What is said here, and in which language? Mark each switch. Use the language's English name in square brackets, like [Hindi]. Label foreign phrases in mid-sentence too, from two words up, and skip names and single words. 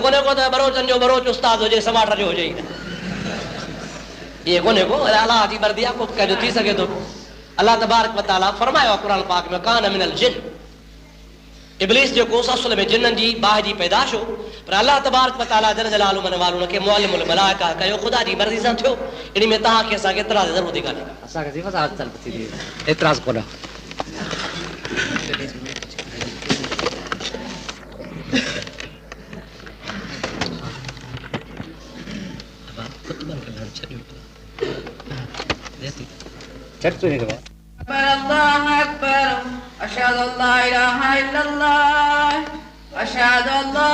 [Sindhi] कोन्हे को त बरोचनि जो बरोच उस्ताद हुजे समाट जो हुजे ई न ईअं कोन्हे को अलाह जी मर्ज़ी आहे को कंहिंजो थी सघे थो [Arabic] الله تبارك وتعالى [Sindhi] फरमायो आहे क़ुरान पाक में [Arabic] كان من الجن [Sindhi] इब्लीस जेको असुल में जिन्ननि जी बाहि जी पैदाश हो पर [Arabic] الله تبارك وتعالى جل جلاله [Sindhi] मन वालो उनखे [Arabic] معلم الملائكة [Sindhi] कयो ख़ुदा जी मर्ज़ी सां थियो इन में तव्हांखे असांखे एतिराज़ ज़रूरत ई कान्हे असांखे जी एतिराज़ कोन्हे [Arabic] الله أكبر أشهد أن لا إله إلا الله أشهد أن لا